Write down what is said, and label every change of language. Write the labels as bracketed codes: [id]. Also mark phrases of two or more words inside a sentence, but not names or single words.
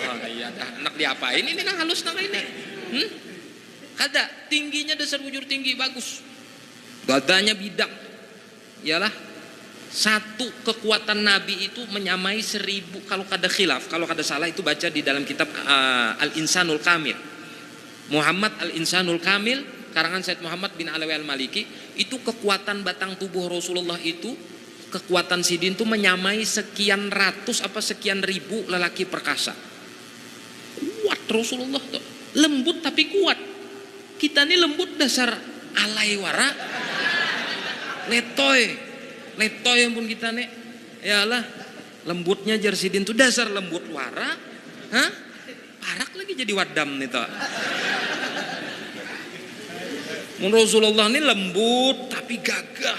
[bjn] Oh iya dah, anak diapain ini nang halus nang kayak ini. Kada, tingginya dasar bujur tinggi bagus. Dadanya bidang. Iyalah. Satu kekuatan Nabi itu menyamai 1000, kalau kada khilaf, kalau kada salah itu baca di dalam kitab Al-Insanul Kamil. Muhammad Al-Insanul Kamil karangan Said Muhammad bin Alawi Al-Maliki, itu kekuatan batang tubuh Rasulullah itu, kekuatan sidin itu menyamai sekian ratus apa sekian ribu lelaki perkasa. Kuat Rasulullah tuh, lembut tapi kuat. Kita ini lembut dasar alay wara, letoy pun kita nih, yalah Lembutnya jar sidin tuh dasar lembut wara. Hah? Parak lagi jadi wadam nih toh. Rasulullah ini lembut tapi gagah.